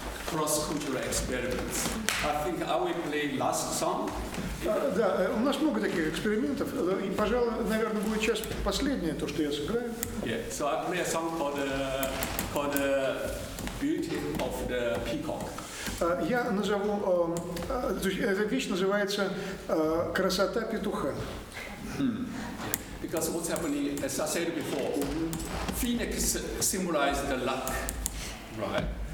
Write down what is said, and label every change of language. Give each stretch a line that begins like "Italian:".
English: cross-cultural experiments. I think I will play last song.
Russian: Да, у нас много таких экспериментов, и, пожалуй, наверное, будет сейчас последнее, то, что я сыграю.
English: Yeah, so I play a song called Beauty of the Peacock.
Russian: Я назову, эта вещь называется «Красота петуха».
English: Because what's happening, as I said before, phoenix symbolizes the luck, right?